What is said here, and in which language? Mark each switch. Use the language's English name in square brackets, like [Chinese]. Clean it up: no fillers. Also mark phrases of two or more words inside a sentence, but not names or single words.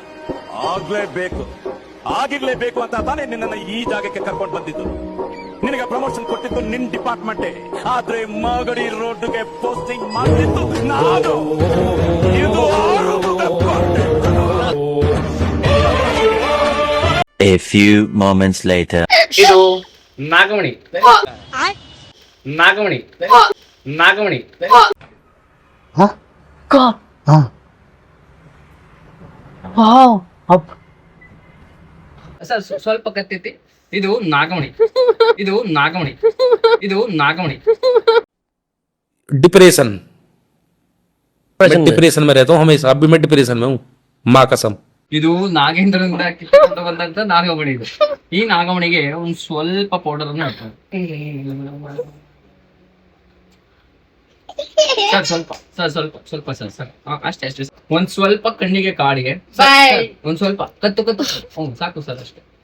[Kannada] ಆಗಿರ್ಲೇಬೇಕು ಅಂತ ತಾನೇ ನಿನ್ನನ್ನು ಈ ಜಾಗಕ್ಕೆ ಕರ್ಕೊಂಡು ಬಂದಿದ್ದು. ನಿನಗೆ ಪ್ರಮೋಷನ್ ಕೊಟ್ಟಿದ್ದು ನಿನ್ ಡಿಪಾರ್ಟ್ಮೆಂಟ್, ಆದ್ರೆ ಮಾಗಡಿ ರೋಡ್ಗೆ ಪೋಸ್ಟಿಂಗ್ ಮಾಡಿದ್ದು ನಾನು. ಇದು [English] A few moments later. [Kannada] ಇದು ನಾಗಮಣಿ. ನಾಗಮಣಿ. ನಾಗಮಣಿ. ಸರ್ ಸ್ವಲ್ಪ ಕತ್ತೈತಿ. ಇದು ನಾಗಮಣಿ. ಇದು ನಾಗಮಣಿ. ಇದು ನಾಗಮಣಿ. [Hindi] डिप्रेशन मैं डिप्रेशन में रहता हूँ हमेशा. अभी मैं डिप्रेशन में हूँ, माँ कसम. [Kannada] ಇದು ನಾಗೇಂದ್ರನಿಂದ ಕಿತ್ತುಕೊಂಡು ಬಂದಂತ ನಾಗಮಣಿ. ಇದು ಈ ನಾಗಮಣಿಗೆ ಒಂದ್ ಸ್ವಲ್ಪ ಪೌಡರ್ ಅನ್ನು ಹಾಕ್ತಾರೆ. ಸರ್ ಸ್ವಲ್ಪ ಸರ್ ಅಷ್ಟೇ ಒಂದ್ ಸ್ವಲ್ಪ ಕಣ್ಣಿಗೆ ಕಾಡಿಗೆ ಒಂದ್ ಸ್ವಲ್ಪ ಕತ್ತು ಸಾಕು ಸರ್ ಅಷ್ಟೇ.